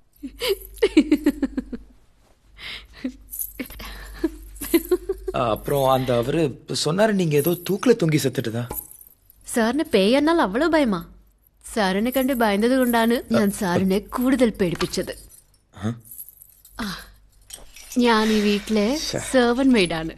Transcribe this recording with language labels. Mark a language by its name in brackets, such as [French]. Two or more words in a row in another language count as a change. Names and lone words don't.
[Tamil] அப்புறம் அந்த அவரு சொன்னாரு நீங்க ஏதோ தூக்குல தொங்கி செத்துட்டுதா. [Malayalam] സാറിന് പേയെന്നാൽ അവള് ഭയമാ. സാറിനെ കണ്ട് ഭയന്നത് കൊണ്ടാണ് ഞാൻ സാറിനെ കൂടുതൽ പേടിപ്പിച്ചത്. ഞാൻ ഈ വീട്ടിലെ [English] servant maid.